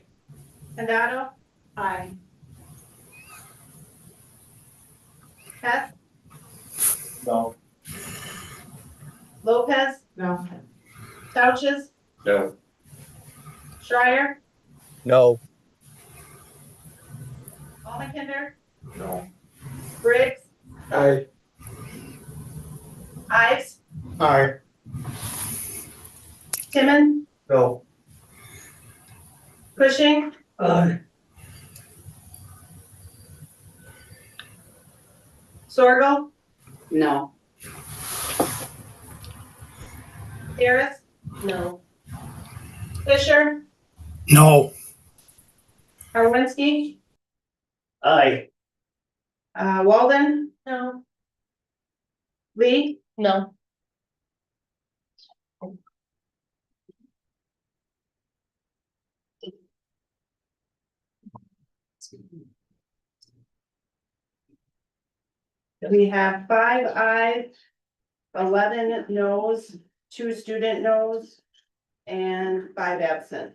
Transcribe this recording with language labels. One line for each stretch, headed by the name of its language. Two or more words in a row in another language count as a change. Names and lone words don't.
English: Condado. Aye. Hess, No. Lopez. No. Couches, No. Schreier, No. Almakinder, No. Briggs, Aye. Ives, Aye. Timmon, No. Cushing, Aye. Sorgo, No. Harris, No. Fisher, No, Karwinski, Aye. Walden, No. Lee, No. we have 5 ayes, 11 noes, 2 student noes, and 5 absent.